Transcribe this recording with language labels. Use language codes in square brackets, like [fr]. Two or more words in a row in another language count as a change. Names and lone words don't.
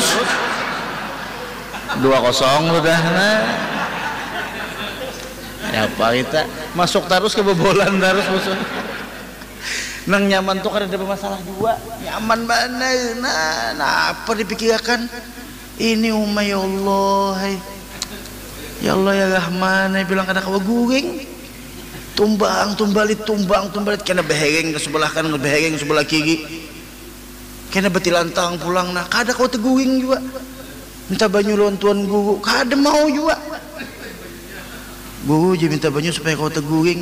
[bjn] 2-0 udah. Nah. Ya apa kita masuk terus kebobolan terus musuh. Nang nyaman tuh kada ada masalah juga, nyaman banget. Nah apa dipikirkan ini [ar] ya Allah, ya Allah ya Rahman, [bjn] bilang kada kawa guring, tumbalit kena behegeng ke sebelah kanan, behegeng ke sebelah kiri, kena betilantang pulang. Nah kada kawa teguring juga, minta banyu lawan tuan guru, kada mau juga. Guru je minta banyu supaya kau teguring.